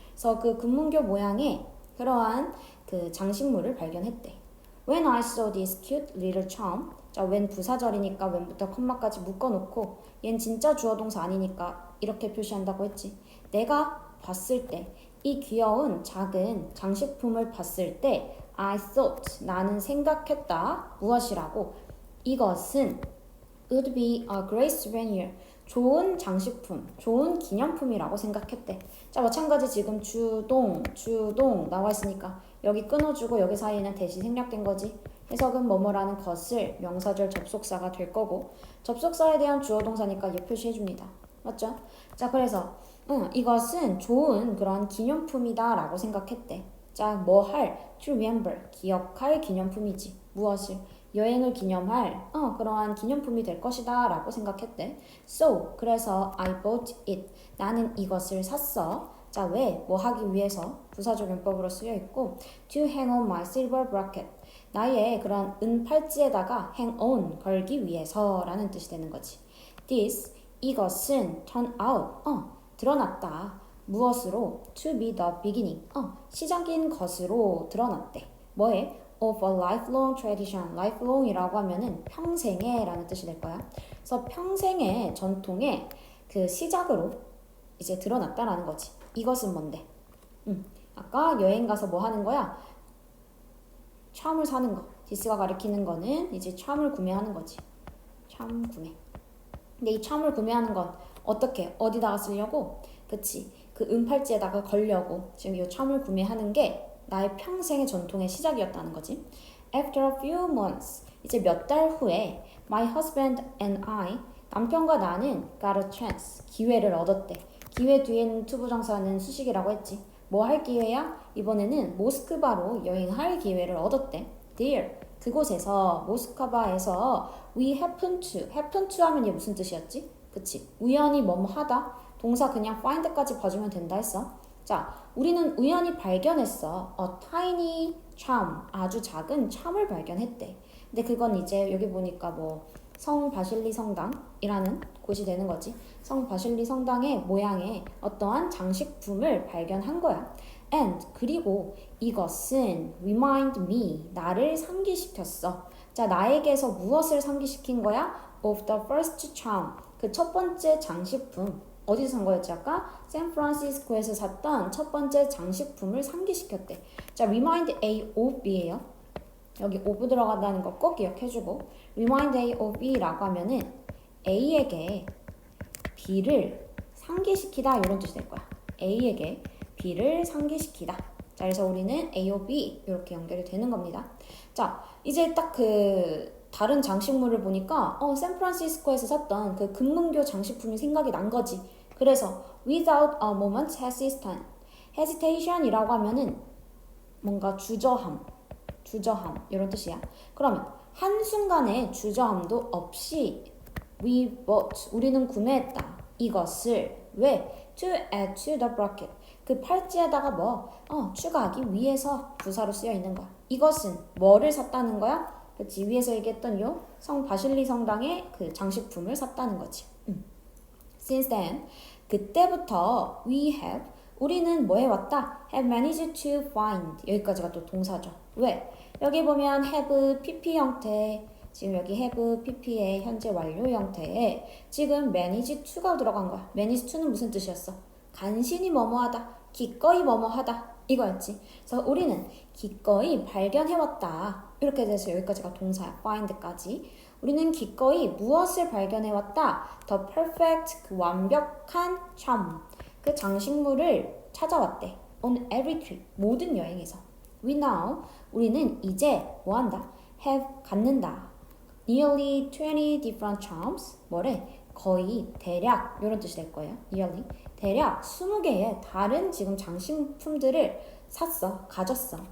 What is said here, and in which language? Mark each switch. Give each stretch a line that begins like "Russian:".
Korean: 그래서 그 금문교 모양의 그러한 그 장식물을 발견했대.
English: When I saw this cute little charm.
Korean: 자, when 부사절이니까 when부터 컴마까지 묶어놓고 얜 진짜 주어 동사 아니니까 이렇게 표시한다고 했지. 내가 봤을 때 이 귀여운 작은 장식품을 봤을 때
English: I thought
Korean: 나는 생각했다. 무엇이라고? 이것은
English: would be a great souvenir.
Korean: 좋은 장식품, 좋은 기념품이라고 생각했대. 자, 마찬가지 지금 주동 나와 있으니까 여기 끊어주고 여기 사이에는 대시 생략된 거지. 해석은 뭐뭐라는 것을 명사절 접속사가 될 거고 접속사에 대한 주어 동사니까 얘 표시해줍니다. 맞죠? 자, 그래서 이것은 좋은 그런 기념품이다 라고 생각했대. 자, 뭐 할?
English: to remember,
Korean: 기억할 기념품이지. 무엇을? 여행을 기념할 그러한 기념품이 될 것이다 라고 생각했대.
English: So,
Korean: 그래서
English: I bought it.
Korean: 나는 이것을 샀어. 자, 왜? 뭐 하기 위해서? 부사적 용법으로 쓰여 있고
English: to hang on my silver bracelet.
Korean: 나의 그런 은 팔찌에다가 hang on, 걸기 위해서 라는 뜻이 되는 거지.
English: This,
Korean: 이것은
English: turn out,
Korean: 드러났다. 무엇으로?
English: To be the beginning,
Korean: 시작인 것으로 드러났대. 뭐에?
English: Of a lifelong tradition.
Korean: lifelong이라고 하면은 평생의 라는 뜻이 될 거야. 그래서 평생의 전통의 그 시작으로 이제 드러났다라는 거지. 이것은 뭔데? 아까 여행 가서 뭐 하는 거야? 참을 사는 거. 디스가 가리키는 거는 이제 참을 구매하는 거지. 참 구매. 근데 이 참을 구매하는 건 어떻게? 어디다가 쓰려고? 그치. 그 은팔찌에다가 걸려고 지금 이 참을 구매하는 게 나의 평생의 전통의 시작이었다는 거지.
English: After a few months,
Korean: 이제 몇 달 후에
English: my husband and I,
Korean: 남편과 나는
English: got a chance,
Korean: 기회를 얻었대. 기회 뒤에는 투부정사는 수식이라고 했지. 뭐 할 기회야? 이번에는 모스크바로 여행할 기회를 얻었대.
English: There,
Korean: 그곳에서 모스크바에서
English: we happen to
Korean: 하면 이게 무슨 뜻이었지? 그치? 우연히 뭐뭐 하다. 동사 그냥 find까지 봐주면 된다 했어. 자, 우리는 우연히 발견했어.
English: A tiny charm,
Korean: 아주 작은 참을 발견했대. 근데 그건 이제 여기 보니까 뭐 성 바실리 성당이라는 곳이 되는 거지. 성 바실리 성당의 모양의 어떠한 장식품을 발견한 거야.
English: And
Korean: 그리고 이것은
English: remind me,
Korean: 나를 상기시켰어. 자, 나에게서 무엇을 상기시킨 거야?
English: Of the first charm,
Korean: 그 첫 번째 장식품. 어디서 산 거였지 아까? 샌프란시스코에서 샀던 첫 번째 장식품을 상기시켰대. 자, remind A of B예요. 여기 of 들어간다는 거 꼭 기억해주고 remind A of B라고 하면은 A에게 B를 상기시키다 이런 뜻이 될 거야. A에게 B를 상기시키다. 자, 그래서 우리는 A of B 이렇게 연결이 되는 겁니다. 자, 이제 딱 그 다른 장식물을 보니까 샌프란시스코에서 샀던 그 금문교 장식품이 생각이 난 거지. 그래서
English: without a moment hesitation
Korean: 이라고 하면은 뭔가 주저함 이런 뜻이야. 그러면 한순간의 주저함도 없이
English: we bought,
Korean: 우리는 구매했다. 이것을 왜?
English: to add to the bracket,
Korean: 그 팔찌에다가 뭐 추가하기 위해서 부사로 쓰여 있는 거야. 이것은 뭐를 샀다는 거야? 그치, 위에서 얘기했던 요 성 바실리 성당의 그 장식품을 샀다는 거지.
English: Since then,
Korean: 그때부터
English: we have,
Korean: 우리는 뭐 해왔다?
English: have managed to find,
Korean: 여기까지가 또 동사죠. 왜? 여기 보면 have pp 형태, 지금 여기 have pp의 현재 완료 형태에 지금 manage to가 들어간 거야. manage to는 무슨 뜻이었어? 간신히 뭐뭐하다, 기꺼이 뭐뭐하다 이거였지. 그래서 우리는 기꺼이 발견해왔다. 이렇게 돼서 여기까지가 동사야. find까지. 우리는 기꺼이 무엇을 발견해왔다?
English: The perfect,
Korean: 그 완벽한
English: charm,
Korean: 그 장식물을 찾아왔대.
English: On every trip,
Korean: 모든 여행에서.
English: We now,
Korean: 우리는 이제 뭐한다?
English: have,
Korean: 갖는다.
English: Nearly 20 different charms,
Korean: 뭐래? 거의, 대략, 이런 뜻이 될 거예요.
English: Nearly.
Korean: 대략 20개의 다른 지금 장식품들을 샀어, 가졌어.